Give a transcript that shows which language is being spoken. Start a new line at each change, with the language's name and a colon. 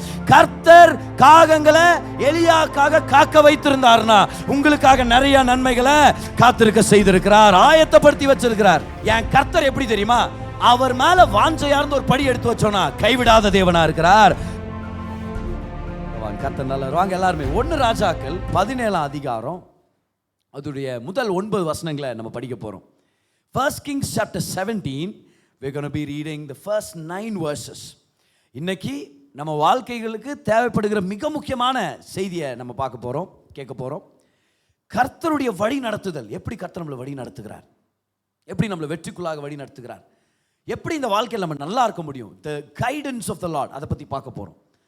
Tamil: கர்த்தர் காகங்களை எலியாக்காக காக்க வைத்திருந்தார்னா உங்களுக்காக நிறைய நன்மைகளை காத்திருக்க செய்திருக்கிறார், ஆயத்தப்படுத்தி வச்சிருக்கிறார். என் கர்த்தர் எப்படி தெரியுமா? அவர் மேல வாஞ்சையார்ந்து ஒரு படி எடுத்து வச்சோன்னா கைவிடாத தேவனா இருக்கிறார். கர்த்தர் நல்லவர். வாங்க எல்லாருமே 1 ராஜாக்கள் 17 அதிகாரம் அதுடைய முதல் 9 வசனங்களை நம்ம படிக்க போறோம்.
English: 1 Kings chapter 17, we're going to be reading the first 9 verses.
Tamil: இன்னைக்கு நம்ம வாழ்க்கைகளுக்கு தேவைப்படுகிற மிக முக்கியமான செய்தியை நம்ம பார்க்க போறோம், கேட்க போறோம். கர்த்தருடைய வழி நடத்துதல், எப்படி கர்த்தர் நம்மளை வழி நடத்துகிறார், எப்படி நம்மளை வெற்றிக்குள்ளாக வழி நடத்துகிறார், எப்படி இந்த வாழ்க்கையில் நம்ம நல்லா இருக்க முடியும்,
English: the guidance of the Lord,
Tamil: அதை பற்றி பார்க்க போறோம்.